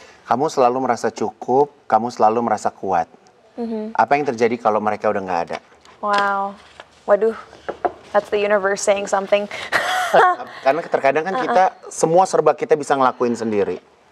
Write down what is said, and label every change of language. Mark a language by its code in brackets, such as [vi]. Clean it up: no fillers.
[id] Kamu selalu merasa cukup, kamu selalu merasa kuat. Apa yang terjadi kalau mereka udah nggak ada? [en] Wow, waduh, that's the universe saying something. [id] Karena terkadang kan kita semua serba kita bisa ngelakuin sendiri.